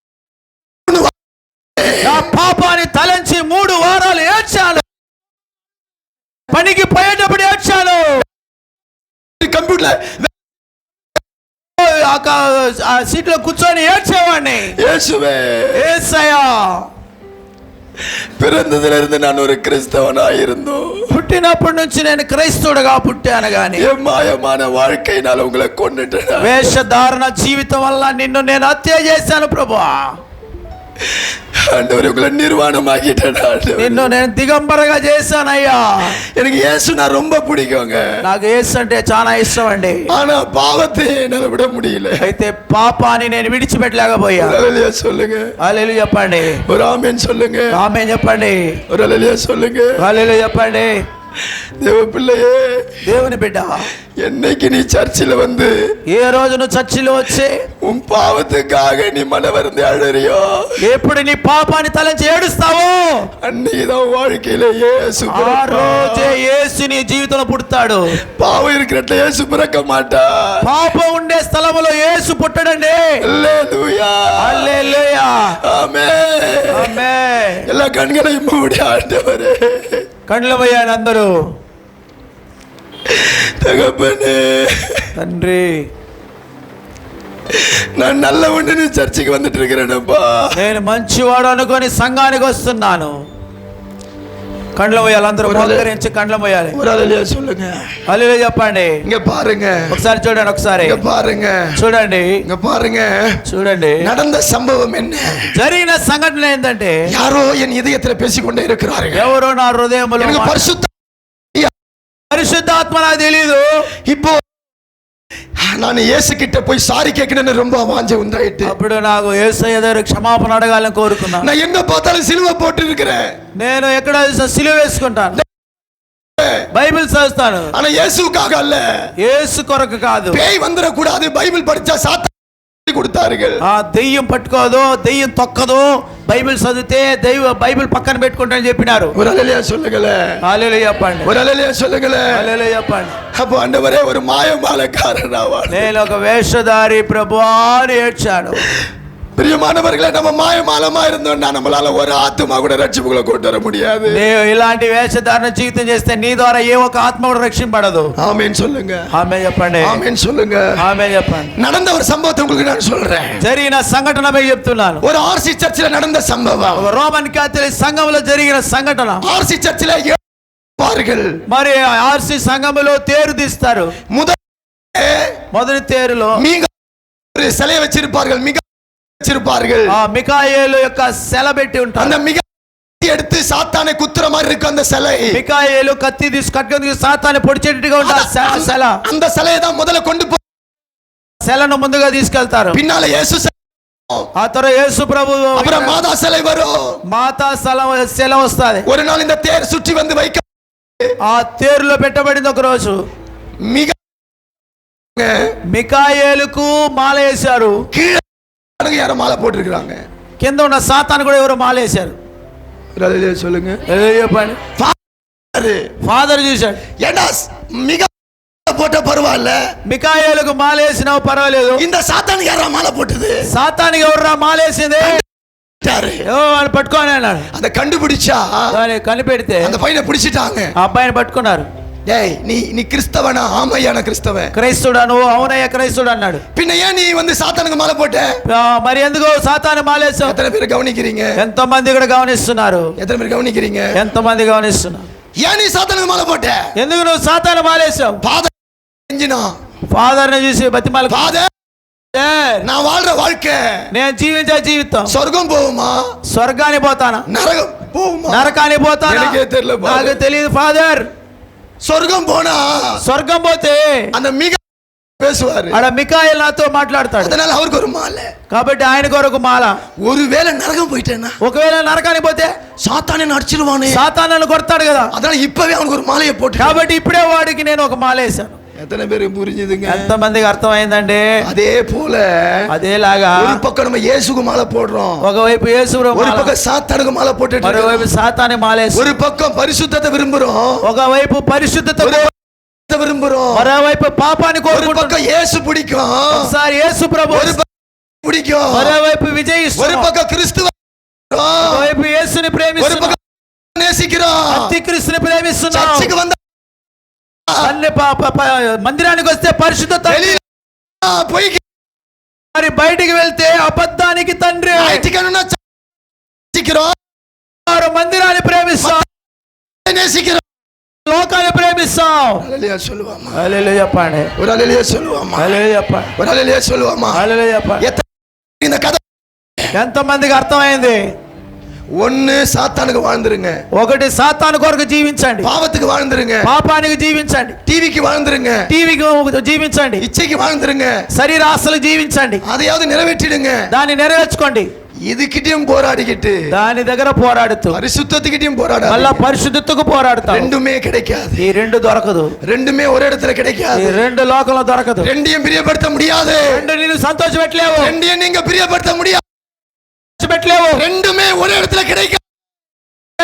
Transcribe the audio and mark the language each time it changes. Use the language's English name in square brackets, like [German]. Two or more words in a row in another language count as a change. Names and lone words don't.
[Telugu] నా పాపాన్ని తలంచి 3 వారాలు ఏడ్చాను, పనికి పోయేటప్పుడు ఏడ్చాను, కంప్యూటర్ ఆ సీట్లో కూర్చొని ఏడ్చేవాడిని. యేసయ్యా, [Tamil] பிறந்ததிலிருந்து நான் ஒரு கிறிஸ்தவனா இருந்தோம். [Telugu] పుట్టినప్పటి నుంచి నేను క్రైస్తవుడుగా పుట్టాను గాని [Tamil] మాయமான வாழ்க்கையினால உங்களை கொன்னுட்டேன். [Telugu] వేషధారణ జీవితం వల్ల నిన్ను నేను హత్య చేశాను ప్రభువా. [Tamil] ஆண்டவரே, உங்களை நிர்வாணமாக்கிட்டேன். [Telugu] నిన్ను నేను దిగంబరగా చేశానయ్యా. [Tamil] எனக்கு இயேசுனா ரொம்ப பிடிக்குங்க. [Telugu] నాకు యేసు అంటే చాలా ఇష్టం అండి. [Tamil] ஆனா பாவத்தை என்னால விட முடியல. [Telugu] అయితే పాపాన్ని నేను విడిచిపెట్టలేకపోయా. [Tamil] హల్లెలూయా சொல்லுங்க. [Telugu] హల్లెలూయా చెప్పండి. [Tamil] ஒரு ஆமென் சொல்லுங்க. [Telugu] ఆమేన్ చెప్పండి. [Tamil] ஒரு ஹல்லெலூயா சொல்லுங்க. [Telugu] హల్లెలూయా చెప్పండి. [Tamil] தேவ பிள்ளையே, [Telugu] దేవుని బిడ్డ, [Tamil] என்னைக்கு நீ சர்ச்சில் வந்து [Telugu] ఏ రోజు నువ్వు చర్చిలో వచ్చి [Tamil] உன் பாவத்துக்காக நீ மனவருந்தி அழறியோ, [Telugu] ఎప్పుడు నీ పాపాన్ని తలంచి ఏడుస్తావో [Tamil] அன்னைக்குதான் வாழ்க்கையில இயேசு [Telugu] ఆ రోజే యేసు నీ జీవితంలో పుడతాడు. [Tamil] பாவம் இருக்கிற இயேசு பிறக்க மாட்டா. [Telugu] పాపం ఉండే స్థలములో యేసు పుట్టడండి. [Tamil] ஹல்லேலூயா, [Telugu] హల్లెలూయా, [Tamil] ஆமென், [Telugu] ఆమేన్. [Tamil] எல்லா கண்களையும் மூடி ஆண்டவரே, [Telugu] కళ్ళు మూయండి అందరూ. [Tamil] தகப்பனே, [Telugu] తండ్రి, [Tamil] நான் நல்ல ஒன்று சர்ச்சுக்கு வந்துட்டு இருக்கிறேனப்பா. [Telugu] నేను మంచివాడు అనుకొని సంఘానికి వస్తున్నాను. కండ్ల పోయాలి అందరూ, మోకరించి కండ్ల పోయాలి. [Tamil] ஒரு ஹல்லேலூயா சொல்லுங்க. [Telugu] హల్లెలూయా చెప్పండి. [Tamil] இங்க பாருங்க, [Telugu] ఒకసారి చూడండి, ఒకసారి [Tamil] இங்க பாருங்க, [Telugu] చూడండి, [Tamil] இங்க பாருங்க. [Telugu] చూడండి [Tamil] நடந்த சம்பவம் என்ன? [Telugu] జరిగిన సంఘటన ఏంటంటే, [Tamil] யாரோ என் இதயத்துல பேசிக்கொண்டே இருக்கிறார்கள். [Telugu] ఎవరో నా హృదయంలో [Tamil] எனக்கு [Telugu] పరిశుద్ధాత్మ నాకు తెలీదు. [Tamil] இப்போ நான் இயேசு கிட்ட போய் சாரி கேட்கணும்னு ரொம்ப வாஞ்சை உண்டாயிட்டு. [Telugu] అప్పుడు నాకు యేసయ్య దగ్గర క్షమాపణ అడగాలని కోరుకున్నాను. [Tamil] நான் எங்க பார்த்தாலும் சிலுவை போட்டு இருக்கிறேன். [Telugu] నేను ఎక్కడ సిలువ వేసుకుంటాను, బైబిల్ చదువుతాను. [Tamil] ஆனா இயேசுவுக்காக அல்ல, [Telugu] యేసు కొరకు కాదు. [Tamil] பேய் வந்துட கூடாது, பைபிள் படிச்சா சாத்தான் கொடுத்தார்கள். [Telugu] ఆ దెయ్యం పట్టుకోదు, దెయ్యం తొక్కదు, బైబిల్ చదివితే బైబిల్ పక్కన పెట్టుకుంటానని చెప్పినారు. [Tamil] ஒரு ஹல்லேலூயா சொல்லுங்களே. [Telugu] హల్లెలూయా చెప్పండి. [Tamil] ஒரு ஹல்லேலூயா சொல்லுங்களே. [Telugu] హల్లెలూయా చెప్పండి. [Tamil] அப்போ ஆண்டவரே, ஒரு மாயமாலக்காரன் ஆவான். [Telugu] నేను ఒక వేషధారి ప్రభువా అని ఏడ్చాను. [Tamil] பிரியமானவர்களே, நம்ம மாயமாலமா இருந்தோம்னா நம்மளால ஒரு ஆத்துமா கூட ரட்சிப்புகளை கொண்டு வர முடியாது. [Telugu] నీవు ఇలాంటి వేషధారణ జీవితం చేస్తే నీ ద్వారా ఏ ఒక్క ఆత్మ కూడా రక్షింపడదు. [Tamil] ஆமென் சொல்லுங்க. [Telugu] ఆమేన్ చెప్పండి. [Tamil] ஆமென் சொல்லுங்க. [Telugu] ఆమేన్ చెప్పండి. [Tamil] நடந்த ஒரு சம்பவத்தை உங்களுக்கு நான் சொல்றேன். [Telugu] జరిగిన సంఘటన మీకు చెప్తున్నాను. [Tamil] ஒரு ஆர்சி சர்ச்சில் நடந்த சம்பவம். [Telugu] ఒక రోమన్ క్యాథలిక్ సంఘంలో జరిగిన సంఘటన. [Tamil] ஆர்சி சர்ச்சில் பார்கள், [Telugu] మరి ఆర్సి సంఘములో తేరు తీస్తారు. మొదటి తేరులో [Tamil] மீக ஒரு சிலையை வச்சிருப்பார்கள், மிக வச்சிருப்பார்கள். [Telugu] మికాయేలు యొక్క సెల పెట్టి ఉంటారు. [Tamil] அந்த மிக எடுத்து சாத்தானை குத்துற மாதிரி இருக்கு அந்த சிலை. [Telugu] మికాయేలు కత్తి తీసుకొని సాతాన్ని పొడిచేట్టుగా ఉంటారు సెల. [Tamil] அந்த சிலையை தான் முதல்ல கொண்டு போய் [Telugu] సెలను ముందుగా తీసుకెళ్తారు. [Tamil] பின்னால இயேசு, [Telugu] ఆ తర్వాత యేసు ప్రభు, [Tamil] அப்புறம் மாதா சிலை வரும். [Telugu] మాతా సెల వస్తుంది. [Tamil] ஒரு நாள் இந்த தேர் சுற்றி வந்து வைக்க, [Telugu] ఆ తేరులో పెట్టబడింది. ఒక రోజు [Tamil] மிக [Telugu] మికాయేలుకు మాల వేశారు. [Tamil] யாரோ மாலை போட்டிருக்காங்க. [Telugu] కింద ఉన్న సాతాను కూడా ఎవరో మాల వేశారు. [Tamil] சொல்லுங்க. [Telugu] చెప్పండి. ఫాదర్ చూశాడు. [Tamil] ஏண்டா மிக போட்ட பரவாயில்ல, [Telugu] మికాయేలుకు మాల వేసినావు పర్వాలేదు, [Tamil] இந்த சாத்தானுக்கு யாரா மாலை போட்டது? [Telugu] సాతానికి ఎవర్రా మాల వేసింది? పట్టుకోని అన్నాడు. [Tamil] அதை கண்டுபிடிச்சா [Telugu] కనిపెడితే [Tamil] அந்த பையனை பிடிச்சிட்டாங்க. [Telugu] ఆ అబ్బాయిని పట్టుకున్నారు. [Tamil] டேய், நீ கிறிஸ்தவனா? ஆமையான கிறிஸ்தவன். [Telugu] క్రైస్తవుడా నువ్వు? అవునయ్య క్రైస్తవుడు అన్నాడు. [Tamil] பின்ன ஏன் நீ வந்து சாத்தானுக்கு மாலை போட்ட? [Telugu] మరి ఎందుకు సాతాను మాలేసావు? [Tamil] எத்தனை பேர் கவனிக்கிறீங்க? [Telugu] ఎంత మంది కూడా గమనిస్తున్నారు? [Tamil] எத்தனை பேர் கவனிக்கிறீங்க? [Telugu] ఎంత మంది గమనిస్తున్నారు? [Tamil] ஏன் நீ சாத்தானுக்கு மாலை போட்ட? [Telugu] ఎందుకు నువ్వు సాతాను మాలేసావు? ఫాదర్ ఎంజినా ఫాదర్ ని చూసి బతిమాల [Tamil] ஃபாதர் நான் வாழ்ற வாழ்க்கை [Telugu] నేను జీవించే జీవితం [Tamil] சொர்க்கம் போகுமா [Telugu] స్వర్గానికి పోతానా [Tamil] நரகம் போகுமா [Telugu] నరకానికి పోతానా [Tamil] எனக்கே தெரியல [Telugu] నాకు తెలియదు ఫాదర్ [Tamil] சொர்க்கம் போனா [Telugu] స్వర్గం పోతే [Tamil] அந்த மிக பேசுவாரு [Telugu] ఆడ మికాయల్ నాతో మాట్లాడతాడు [Tamil] அதனால அவருக்கு ஒரு மாலை [Telugu] కాబట్టి ఆయన కొరకు మాల [Tamil] ஒருவேளை நரகம் போயிட்டேன்னா [Telugu] ఒకవేళ నరకానికి పోతే [Tamil] சாத்தானே அடிச்சிருவானே [Telugu] సాతాను కొడతాడు కదా [Tamil] அதனால இப்பவே அவனுக்கு ஒரு மாலையை போட்டு [Telugu] కాబట్టి ఇప్పుడే వాడికి నేను ఒక మాల వేశాను [Tamil] எத்தனை பேருக்கு புரிஞ்சுதுங்க [Telugu] ఎంత మందికి అర్థమైందండి [Tamil] அதே போல [Telugu] అదేలాగా [Tamil] ஒரு பக்கம் நம்ம இயேசுக்கு மாலை போடுறோம் [Telugu] ఒకవైపు యేసు [Tamil] ஒரு పக்கம் சாத்தானுக்கு மாலை போட்டுட்டு [Telugu] మరోవైపు సాతాను మాలేసి [Tamil] ஒரு பக்கம் பரிசுத்தத்தை விரும்புறோம் [Telugu] ఒకవైపు పరిశుద్ధత [Tamil] விரும்புறோம் [Telugu] మరోవైపు పాపాన్ని [Tamil] ஒரு [Telugu] కోరుకుంటున్నాం [Tamil] பக்கம் இயேசு பிடிக்கும் [Telugu] ఒకసారి యేసు ప్రభు [Tamil] ஒரு பக்கம் பிடிக்கும் [Telugu] మరోవైపు [Tamil] ஒரு [Telugu] విజయిస్తున్నాం [Tamil] பக்கம் கிறிஸ்துவ [Telugu] ఒకవైపు యేసుని [Tamil] ஒரு [Telugu] ప్రేమిస్తున్నాం [Tamil] பக்கம் நேசிக்கிறோம் [Telugu] అతి క్రీస్తుని ప్రేమిస్తున్నాం [Tamil] சர்ச்சுக்கு வந்த [Telugu] అన్ని మందిరానికి వస్తే పరిశుద్ధత [Tamil] போய் [Telugu] మరి బయటికి వెళ్తే అబద్ధానికి తండ్రి [Tamil] நேசிக்கிறோம் [Telugu] వారు మందిరాన్ని ప్రేమిస్తాం [Tamil] நேசிக்கிறோம் [Telugu] లోకాన్ని ప్రేమిస్తాం [Tamil] ஹல்லேலூயா சொல்லுவாமா [Telugu] హల్లెలూయా చెప్పండి [Tamil] ஒரு ஹல்லேலூயா சொல்லுவாமா [Telugu] హల్లెలూయా చెప్పండి [Tamil] ஒரு ஹல்லேலூயா சொல்லுவாமா [Telugu] హల్లెలూయా చెప్పండి [Tamil] இந்த கதை [Telugu] ఎంత మందికి అర్థమైంది [Tamil] ஒன்னு சாத்தானுக்கு வாழ்ந்துருங்க [Telugu] ఒకటి సాతాను కొరకు జీవించండి [Tamil] பாவத்துக்கு வாழ்ந்துருங்க [Telugu] పాపానికి జీవించండి [Tamil] டிவிக்கு வாழ்ந்துருங்க [Telugu] టీవీకి జీవించండి [Tamil] இச்சைக்கு வாழ்ந்துருங்க [Telugu] శరీర ఆశలకు జీవించండి [Tamil] அதையாவது நிறைவேற்றிடுங்க [Telugu] దాన్ని నెరవేర్చుకోండి [Tamil] இதுகிட்டயும் போராடிக்கிட்டு [Telugu] దాని దగ్గర పోరాడుతూ [Tamil] பரிசுத்தத்துக்கிட்டயும் போராட [Telugu] మళ్ళా పరిశుద్ధతకు పోరాడుతాం [Tamil] ரெண்டுமே கிடைக்காது [Telugu] ఈ రెండు దొరకదు [Tamil] ரெண்டுமே ஒரே இடத்துல [Telugu] ఈ [Tamil] கிடைக்காது [Telugu] రెండు లోకంలో దొరకదు [Tamil] ரெண்டையும் பிரியப்படுத்த முடியாது [Telugu] రెండు నిన్ను సంతోష పెట్టలేవు [Tamil] ரெண்டையும் நீங்க பிரியப்படுத்த முடியாது [Telugu] పెట్టలేవు [Tamil] ரெண்டுமே ஒரே இடத்துல கிடைக்காது